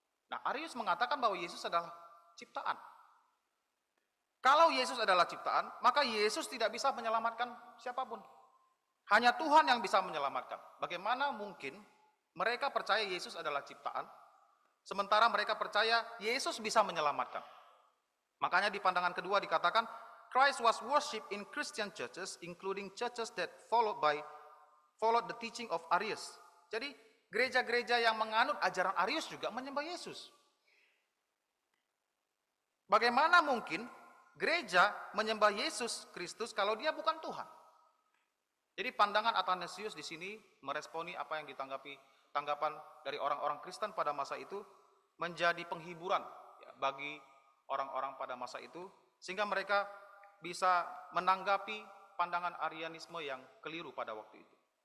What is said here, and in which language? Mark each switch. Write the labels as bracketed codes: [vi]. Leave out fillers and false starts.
[id] Nah, Arius mengatakan bahwa Yesus adalah ciptaan. Kalau Yesus adalah ciptaan, maka Yesus tidak bisa menyelamatkan siapapun. Hanya Tuhan yang bisa menyelamatkan. Bagaimana mungkin mereka percaya Yesus adalah ciptaan, sementara mereka percaya Yesus bisa menyelamatkan? Makanya di pandangan kedua dikatakan, [en] Christ was worshipped in Christian churches, including churches that followed the teaching of Arius. [id] Jadi gereja-gereja yang menganut ajaran Arius juga menyembah Yesus. Bagaimana mungkin gereja menyembah Yesus Kristus kalau dia bukan Tuhan? Jadi pandangan Athanasius di sini meresponi apa yang tanggapan dari orang-orang Kristen pada masa itu, menjadi penghiburan ya, bagi orang-orang pada masa itu, sehingga mereka bisa menanggapi pandangan Arianisme yang keliru pada waktu itu.